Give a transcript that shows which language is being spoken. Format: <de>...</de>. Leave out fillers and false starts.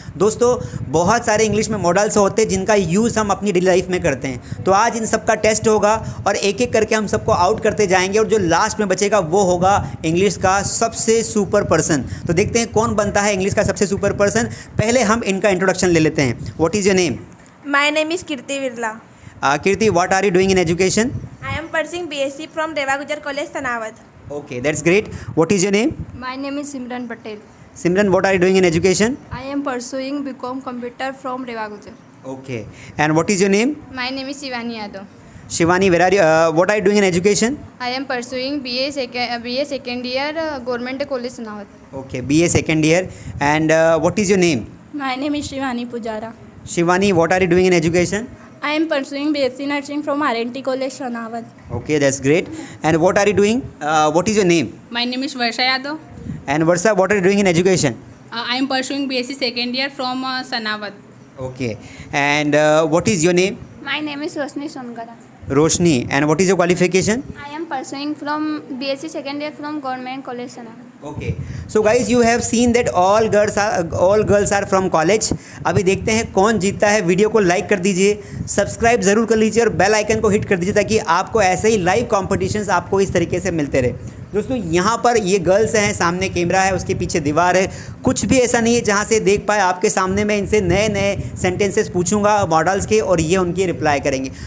<hi>दोस्तों बहुत सारे इंग्लिश में मॉडल्स होते हैं जिनका यूज़ हम अपनी डेली लाइफ में करते हैं, तो आज इन सब का टेस्ट होगा और एक एक करके हम सबको आउट करते जाएंगे और जो लास्ट में बचेगा वो होगा इंग्लिश का सबसे सुपर पर्सन। तो देखते हैं कौन बनता है इंग्लिश का सबसे सुपर पर्सन। पहले हम इनका इंट्रोडक्शन ले लेते हैं।</hi> <en>What is your name? My name is Kirti Virla. Kirti, what are you doing in education? I am pursuing BSc from Deva Gujar College, Tanawat. Okay, that's great. What is your name? My name is Simran Patel. Simran, what are you doing in education? I am pursuing BCom Computer from Deva Gujar. Okay, and what is your name? My name is Shivani Yadav. Shivani, where are you? What are you doing in education? I am pursuing BA second year Government College Tanawat. Okay, BA second year. And what is your name? My name is Shivani Pujara. Shivani, what are you doing in education? I am pursuing BSc Nursing from RNT College, Sonawat. Okay, that's great. And what are you doing? What is your name? My name is Varsha Yadav. And Varsha, what are you doing in education? I am pursuing BSc second year from Sanawat. Okay. And what is your name? My name is Roshni Songara. Roshni. And what is your qualification? I am pursuing from BSc second year from Government College, Sanawat. Okay. So guys, you have seen that all girls are from college.</en> <hi>अभी देखते हैं कौन जीतता है। Video को like कर दीजिए, subscribe ज़रूर कर लीजिए और बेल आइकन को हिट कर दीजिए ताकि आपको ऐसे ही लाइव कॉम्पिटिशन्स आपको इस तरीके से मिलते रहे। दोस्तों यहाँ पर ये गर्ल्स हैं, सामने कैमरा है, उसके पीछे दीवार है। कुछ भी ऐसा नहीं है जहाँ से देख पाए। आपके सामने मैं इनसे नए नए सेंटेंसेस पूछूंगा मॉडल्स के और ये उनकी रिप्लाई करेंगे।</hi>